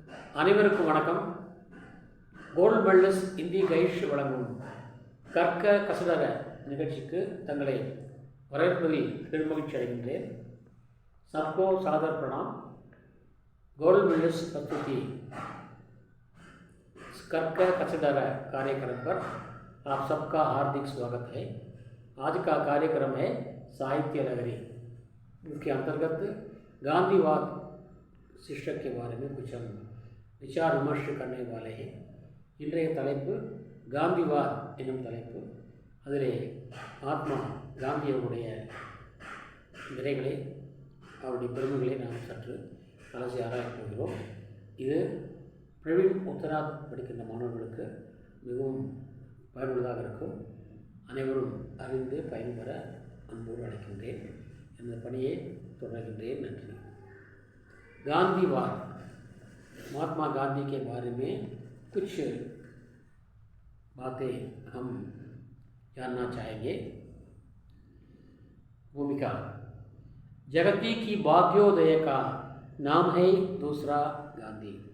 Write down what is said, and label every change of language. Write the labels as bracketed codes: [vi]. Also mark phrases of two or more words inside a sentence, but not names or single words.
[ta] அனைவருக்கும் வணக்கம். கோல்டு மெடலிஸ்ட் இந்தி கைஷ் வழங்கும் கற்க கசடர நிகழ்ச்சிக்கு தங்களை வரவேற்பதில் பெருமகிழ்ச்சி அடைகின்றேன். [hi] सबको सादर प्रणाम. गोल्ड मेडलिस्ट प्रस्तुति कर्क कचडर कार्यक्रम पर आप सबका हार्दिक स्वागत है. आज का कार्यक्रम है साहित्य नगरी. इसके अंतर्गत गांधीवाद शीर्षक के बारे में कुछ हम विचार विमर्श करने वाले हैं. [ta] இன்றைய தலைப்பு காந்திவாத் என்னும் தலைப்பு. அதிலே ஆத்மா காந்தியவுடைய நிறைகளை அவருடைய பெருமைகளை நாம் சற்று அலசி ஆராயப் போகிறோம். இது பிரவீன் உத்தராத் படிக்கின்ற மாணவர்களுக்கு மிகவும் பயனுள்ளதாக இருக்கும். அனைவரும் அறிந்து பயன்பெற அன்போடு அழைக்கின்றேன். இந்த பணியை தொடர்கின்றேன். நன்றி. [hi] गांधीवाद, महात्मा गांधी के बारे में कुछ बातें हम जानना चाहेंगे. भूमिका. जगती की भाग्योदय का नाम है दूसरा गांधी.